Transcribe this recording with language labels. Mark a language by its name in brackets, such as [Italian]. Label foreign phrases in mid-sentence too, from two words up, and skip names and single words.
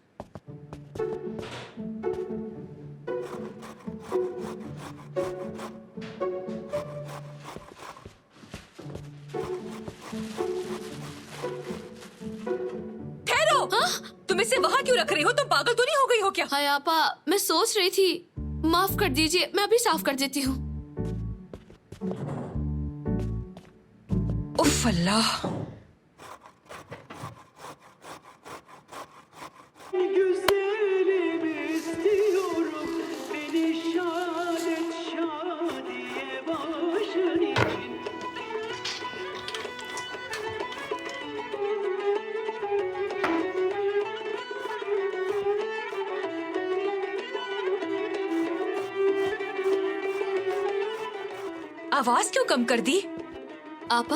[Hindi] ठहरो! तुम इसे वहाँ क्यों रख रही हो? तुम पागल तो नहीं हो गई हो क्या? हाय आपा, मैं सोच रही थी, माफ कर दीजिए, मैं अभी साफ कर देती हूँ। उफ अल्लाह। [Turkish] Güzelim istiyorum beni şad et şadiye başın için. [Hindi] आवाज क्यों कम कर दी? आपा,